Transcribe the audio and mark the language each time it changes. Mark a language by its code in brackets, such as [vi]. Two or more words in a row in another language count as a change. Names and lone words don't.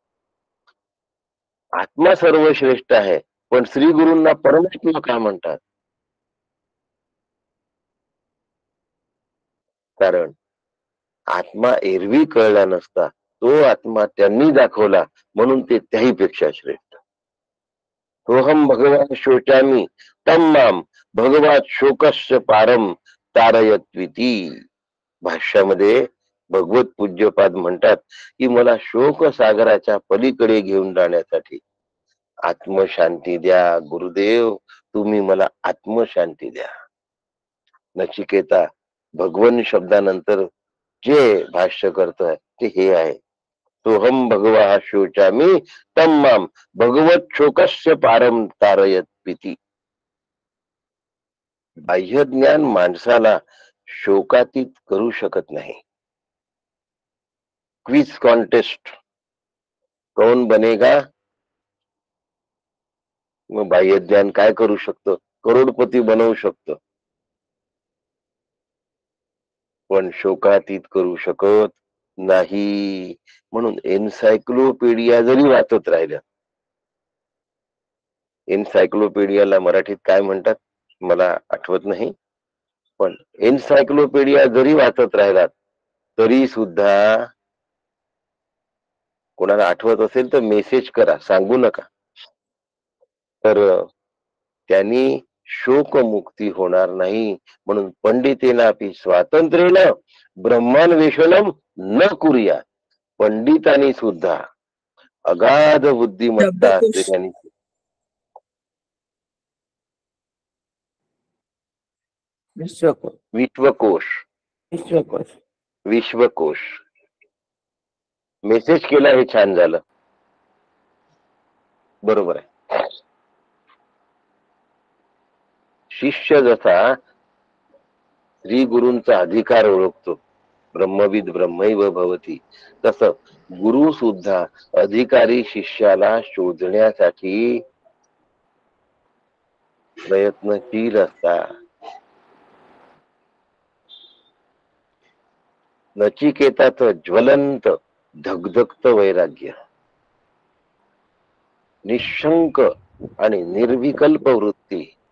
[mr] आत्मा सर्वश्रेष्ठ आहे, पण श्री गुरूंना परमात्मा का म्हणतात? कारण आत्मा एरवी कळला नसता, तो आत्मा त्यांनी दाखवला, म्हणून ते त्याही पेक्षा श्रेष्ठ. [sa] सोहम भगवान शोचामी तम माम भगवात शोकस्य पारम तारयत्विती. [mr] भाष्यामध्ये भगवत पूज्यपाद म्हणतात की मला शोक सागराच्या पलीकडे घेऊन जाण्यासाठी आत्मशांती द्या गुरुदेव, तुम्ही मला आत्मशांती द्या. नचिकेता भगवन शब्दानंतर जे भाष्य करतोय ते हे आहे, [sa] सोहम भगवा शोचामी तम माम भगवत शोकस्य पारम तारयत पिती. [mr] बाह्य ज्ञान माणसाला शोकातीत करू शकत नाही. [en] quiz contest कौन बनेगा, [mr] मग बाह्य ज्ञान काय करू शकतं? करोडपती बनवू शकतं, पण शोकातीत करू शकत नाही. म्हणून एन्सायक्लोपीडिया जरी वाचत राहिलं, एन्सायक्लोपीडियाला मराठीत काय म्हणतात मला आठवत नाही, पण एन्सायक्लोपीडिया जरी वाचत राहिलात तरी सुद्धा कोणाला आठवत असेल तर मेसेज करा, सांगू नका. तर त्यांनी शोकमुक्ती होणार नाही. [sa] म्हणून पंडितेनापि स्वातंत्र्येन ब्रह्मान्वेषणम न कुर्या. [mr] पंडितांनी सुद्धा अगाध बुद्धिमत्ता असते त्यांनी. विश्वकोश विश्वकोश विश्वकोश मेसेज केला, हे छान झालं. बरोबर आहे. शिष्य जसा श्री गुरूंचा अधिकार ओळखतो, [sa] ब्रह्मविद ब्रह्मैव भवती, [mr] तस गुरु सुद्धा अधिकारी शिष्याला शोधण्यासाठी प्रयत्नशील असतात. नचिकेताचं ज्वलंत धगधगत वैराग्य, निशंक आणि निर्विकल्प वृत्ती,